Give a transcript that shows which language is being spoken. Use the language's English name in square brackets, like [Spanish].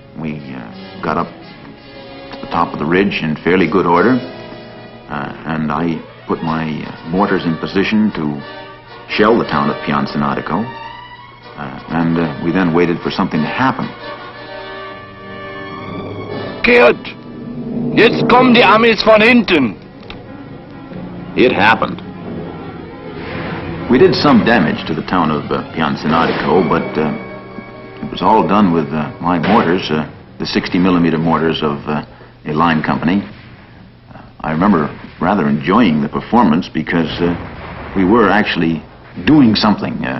[English] We got up to the top of the ridge in fairly good order, and I put my mortars in position to shell the town of Piancinatico, and we then waited for something to happen. [German] Gerd, jetzt kommen die Amis von hinten. [English] It happened. We did some damage to the town of Piancinatico, but it was all done with my mortars, the 60-millimeter mortars of a line company. I remember rather enjoying the performance because we were actually doing something.